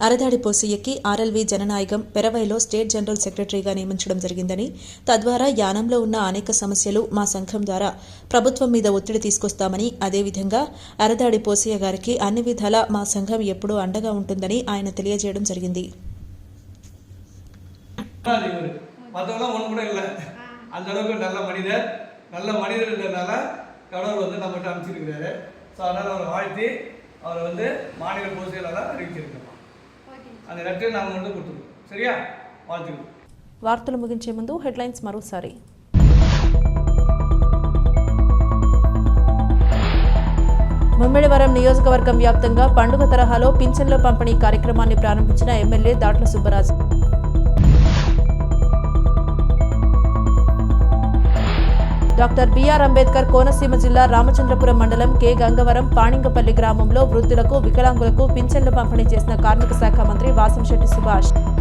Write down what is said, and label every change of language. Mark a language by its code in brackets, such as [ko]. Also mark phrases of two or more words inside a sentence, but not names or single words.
[te] అరదాడి పోసయ్యకి ఆర్ఎల్వి జననాయకం పెరవైలో [en] State General Secretaryగా [te] నియమించడం జరిగిందని, తద్వారా యానంలో ఉన్న అనేక సమస్యలు మా సంఘం ద్వారా ప్రభుత్వం మీద ఒత్తిడి తీసుకొస్తామని, అదేవిధంగా అరదాడి పోసయ్య గారికి అన్ని విధాలా మా సంఘం ఎప్పుడూ అండగా ఉంటుందని ఆయన తెలియజేయడం జరిగింది. [ta] மற்றவங்களாம் ஒன்று கூட இல்லை. அந்த அளவுக்கு நல்ல மனிதர்ன்றதுனால கடவுள் வந்து நம்மகிட்ட அனுப்பிச்சிருக்கிறாரு. ஸோ அதனால் அவரை வாழ்த்தி அவரை வந்து மாநில பொதுச் செயலாளர் அறிவிச்சிருக்கிறோம். அந்த லெட்டர் நாங்கள் வந்து கொடுத்துருக்கோம். சரியா? வாழ்த்துக்கிறோம். [te] వార్తలు ముగించే ముందు హెడ్లైన్స్ మరోసారి. ముమ్మిడివరం నియోజకవర్గం వ్యాప్తంగా పండుగ తరహాలో పింఛన్ల పంపిణీ కార్యక్రమాన్ని ప్రారంభించిన ఎమ్మెల్యే దాట్ల సుబ్బరాజు. డాక్టర్ బిఆర్ అంబేద్కర్ కోనసీమ జిల్లా రామచంద్రపురం మండలం కె గంగవరం పాణింగపల్లి గ్రామంలో వృద్ధులకు, వికలాంగులకు పింఛన్లు పంపిణీ చేసిన కార్మిక శాఖ మంత్రి వాసంశెట్టి సుభాష్.